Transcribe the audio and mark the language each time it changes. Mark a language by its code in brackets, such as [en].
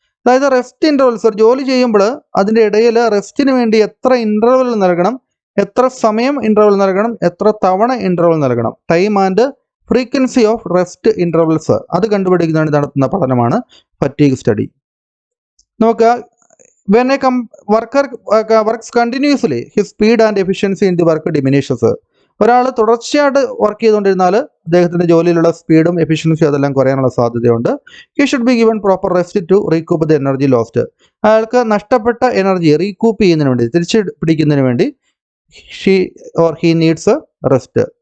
[ml] അതായത് rest intervals, ഒരു ജോലി ചെയ്യുമ്പോൾ അതിൻ്റെ ഇടയിൽ റെസ്റ്റിന് വേണ്ടി എത്ര ഇന്റർവൽ നൽകണം, എത്ര സമയം ഇന്റർവൽ നൽകണം, എത്ര തവണ ഇന്റർവൽ നൽകണം, [en] time and frequency of rest intervals, [ml] അത് കണ്ടുപിടിക്കുന്നതിന് നടത്തുന്ന പഠനമാണ് ഫറ്റീഗ് സ്റ്റഡി. [en] നോക്കുക, when a worker works continuously, his speed and efficiency in the work diminishes. [ml] ഒരാൾ തുടർച്ചയായിട്ട് വർക്ക് ചെയ്തുകൊണ്ടിരുന്നാൽ അദ്ദേഹത്തിൻ്റെ ജോലിയിലുള്ള സ്പീഡും എഫിഷ്യൻസിയും അതെല്ലാം കുറയാനുള്ള സാധ്യതയുണ്ട്. [en] He should be given proper rest to recoup the energy lost. [ml] അയാൾക്ക് നഷ്ടപ്പെട്ട എനർജി റീകൂപ്പ് ചെയ്യുന്നതിന് വേണ്ടി, തിരിച്ചു പിടിക്കുന്നതിന് വേണ്ടി [en] He needs rest.